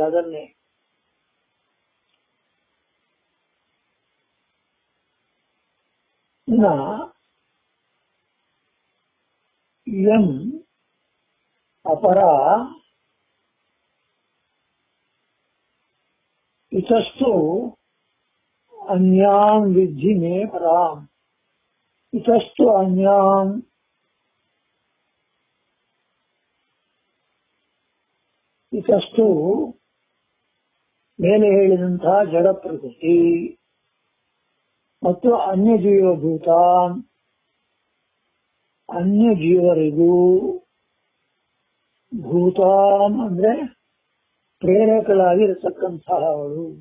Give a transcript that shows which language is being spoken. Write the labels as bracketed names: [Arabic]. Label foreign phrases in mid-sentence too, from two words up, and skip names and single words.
[Kannada] ಅದನ್ನೇ ಇನ್ನ [Sanskrit] ಎಂ ಅಪರ ಇತಸ್ತು ಅನ್ಯಾಂ ವಿದ್ಧಿ ಮೇ ಪರಾಂ. ಇತಸ್ತು ಅನ್ಯಾಂ, [Kannada] ಇತಸ್ತು ಮೇಲೆ ಹೇಳಿದಂತಹ ಜಡ ಪ್ರಕೃತಿ ಮತ್ತು ಅನ್ಯ ಜೀವಭೂತ, ಅನ್ಯ ಜೀವರಿಗೂ, ಭೂತಾಂ ಅಂದ್ರೆ ಪ್ರೇರಕಳಾಗಿರತಕ್ಕಂತಹವಳು.